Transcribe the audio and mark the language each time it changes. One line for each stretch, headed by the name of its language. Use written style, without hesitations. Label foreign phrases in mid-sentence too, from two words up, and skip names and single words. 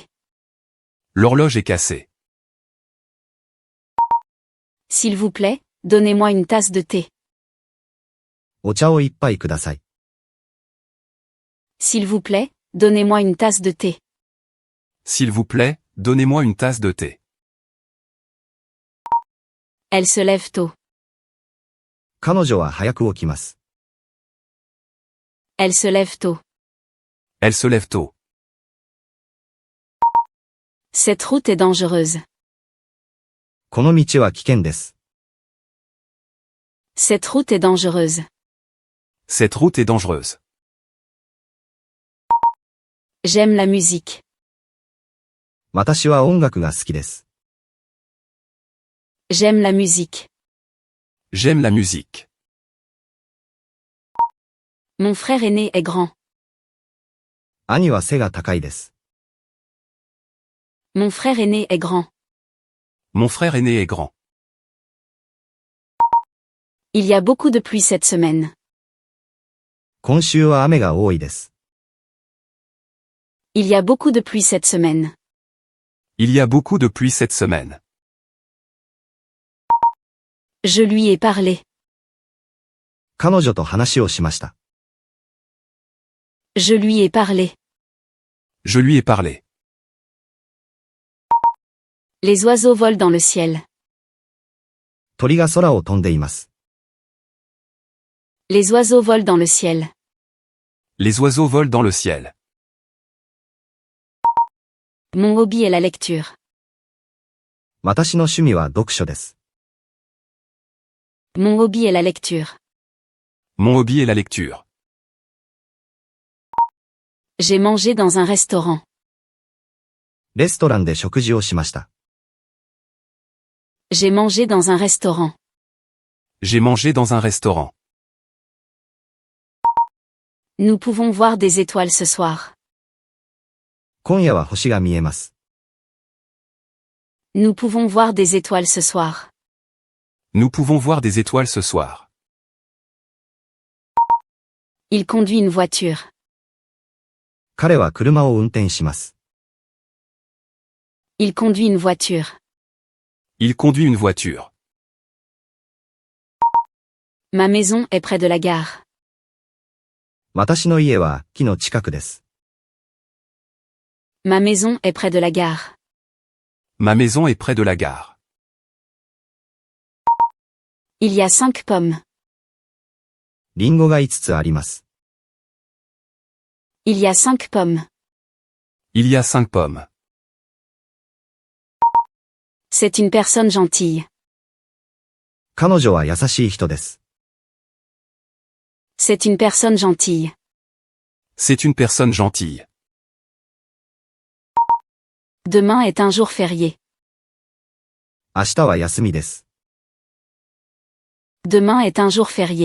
French: L'horloge est cassée. S'il vous plaît, donnez-moi une tasse de thé.
Japanese: お茶を一杯ください。
French: S'il vous plaît, donnez-moi une tasse de thé. S'il vous plaît, donnez-moi une tasse de thé. Elle se lève tôt.
Japanese: 彼女は早く起きます。
French: Elle se lève tôt. Elle se lève tôt. Cette route est dangereuse.
Japanese: この道は危険です。
French: Cette route est dangereuse. Cette route est dangereuse. J'aime la musique.
Japanese: 私は音楽が好きです。
French: J'aime la musique. J'aime la musique. Mon frère aîné est grand.
Japanese: 兄は背が高いです。
French: Mon frère aîné est grand. Mon frère aîné est grand. Il y a beaucoup de pluie cette semaine.
Japanese: 今週は雨が多いです。
French: Il y a beaucoup de pluie cette semaine. Il y a beaucoup de pluie cette semaine. Je lui ai parlé.
Japanese: 彼女と話をしました。
French: Je lui ai parlé. Je lui ai parlé. Les oiseaux volent dans le ciel.
Japanese: 鳥が空を飛んでいます。
French: Les oiseaux volent dans le ciel. Les oiseaux volent dans le ciel. Mon hobby est la lecture.
Japanese: 私の趣味は読書です。
French: Mon hobby est la lecture. Mon hobby est la lecture. J'ai mangé dans un restaurant.
Japanese: レストランで食事をしました。
French: J'ai mangé dans un restaurant. J'ai mangé dans un restaurant. Nous pouvons voir des étoiles ce soir.
Japanese: 今夜は星が見えます。
French: Nous pouvons voir des étoiles ce soir. Nous pouvons voir des étoiles ce soir. Il conduit une voiture.
Japanese: 彼は車を運転します。
French: Il conduit une voiture. Il conduit une voiture. Ma maison est près de la gare.
Japanese: 私の家は木の近くです。
French: Ma maison est près de la gare. Ma maison est près de la gare. Il y a 5 pommes.
Japanese: リンゴが5つあります。
French: Il y a 5 pommes. Il y a 5 pommes. C'est une personne gentille.
Japanese: 彼女は優しい人です。
French: C'est une personne gentille. C'est une personne gentille. Demain est un jour férié.
Japanese: 明日は休みです。
French: Demain est un jour férié.